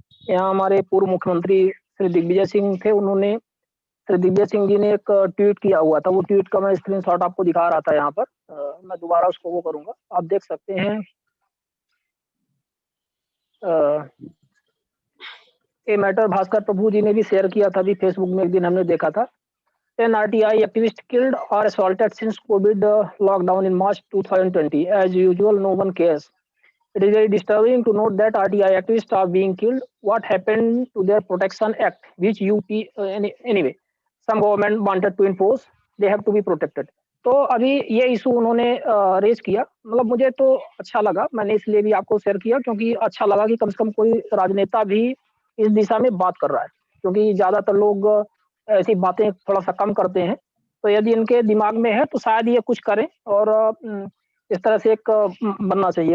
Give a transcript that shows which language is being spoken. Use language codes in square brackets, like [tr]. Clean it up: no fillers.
[hi] यहाँ हमारे पूर्व मुख्यमंत्री श्री दिग्विजय सिंह थे, उन्होंने श्री दिग्विजय सिंह जी ने एक ट्वीट किया हुआ था। वो ट्वीट का मैं स्क्रीनशॉट आपको दिखा रहा था यहाँ पर। मैं दोबारा उसको वो करूंगा, आप देख सकते हैं। ये मैटर भास्कर प्रभु जी ने भी शेयर किया था, अभी फेसबुक में एक दिन हमने देखा था। [en] 10 RTI activists killed or assaulted since COVID lockdown in March 2020. As usual, no one cares. It is very disturbing to note that RTI activists are being killed. What happened to their Protection Act, which anyway, some government wanted to enforce. They have to be protected. [hi] तो अभी ये issue उन्होंने raise किया। मतलब मुझे तो अच्छा लगा, मैंने इसलिए भी आपको शेयर किया क्योंकि अच्छा लगा कि कम से कम कोई राजनेता भी इस दिशा में बात कर रहा है, क्योंकि ज्यादातर लोग ऐसी बातें थोड़ा सा कम करते हैं। तो यदि इनके दिमाग में है तो शायद ये कुछ करें और इस तरह से एक बनना चाहिए।